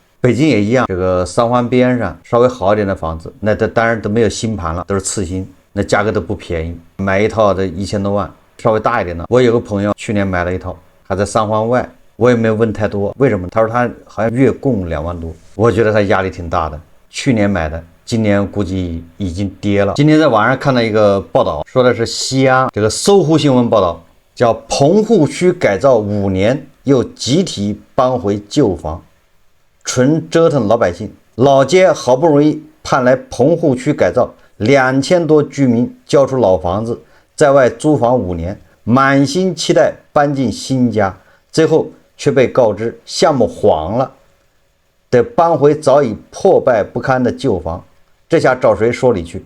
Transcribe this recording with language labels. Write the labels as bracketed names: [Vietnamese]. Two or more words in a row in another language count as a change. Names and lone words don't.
[Chinese] 北京也一样，这个三環邊上稍微好一點的房子，那當然都沒有新盤了，都是次新，那價格都不便宜，買一套的1000多萬，稍微大一點的。我有個朋友去年買了一套，還在三環外，我也沒有問太多，為什麼？他說他好像月供2萬多，我覺得他壓力挺大的。去年買的，今年估計已經跌了。今天在網上看到一個報道，說的是西安這個搜狐新聞報道，叫棚戶區改造5年又集體搬回舊房，純折騰老百姓。老街好不容易盼來棚戶區改造，2000多居民交出老房子，在外租房5年，滿心期待搬進新家，最後卻被告知項目黃了，得搬回早已破敗不堪的舊房，這下找誰說理去？